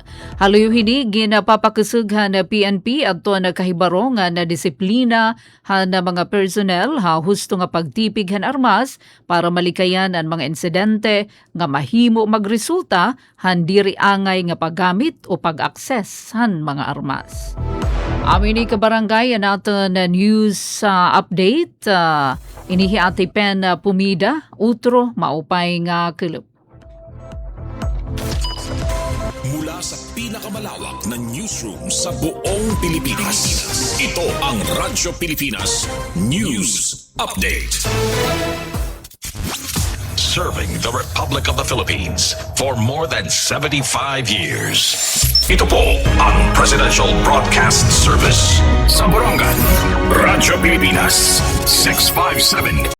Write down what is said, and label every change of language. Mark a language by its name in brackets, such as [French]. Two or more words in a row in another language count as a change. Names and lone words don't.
[Waray] Haloy hini ginapapakasughan na PNP adto na kahibaro nga na disiplina han mga personnel ha husto nga pagtipig han armas para malikayan ang mga insidente nga mahimo magresulta han diri angay nga paggamit o pag-access han mga armas. [Filipino] Amin ni kabarangay natin na news update. [Waray] Inihi ati Pen Pumida, utro maupay nga kilup. [Filipino] Mula sa pinakamalawak na newsroom sa buong Pilipinas, ito ang Radyo Pilipinas News Update. [English] Serving the Republic of the Philippines for more than 75 years. [Filipino] Ito po ang Presidential Broadcast Service sa Borongan, Radyo Pilipinas, 657